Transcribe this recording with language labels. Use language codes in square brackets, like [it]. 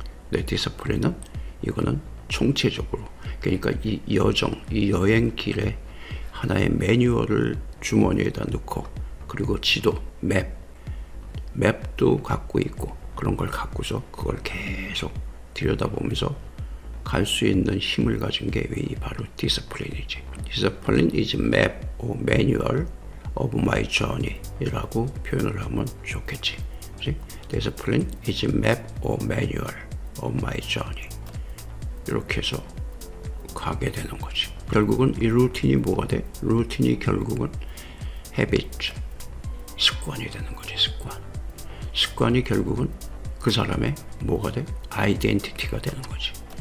[ko] 내 디서플린은 이거는 총체적으로. 그러니까 이 여행길에 하나의 매뉴얼을 주머니에다 넣고 그리고 지도, 맵도 갖고 있고 그런 걸 갖고서 그걸 계속 들여다보면서 갈 수 있는 힘을 가진 게 바로 디스플린이지. [en] 디스플린 is map or manual of my journey [ko] 이라고 표현을 하면 좋겠지. 그치? [en] Discipline is map or manual of my journey. [ko] 이렇게 해서 가게 되는 거지. 결국은 이 루틴이 뭐가 돼? 루틴이 결국은 habit, 습관이 되는 거지. 습관이 결국은 그 사람의 뭐가 돼? 아이덴티티가 되는 거지.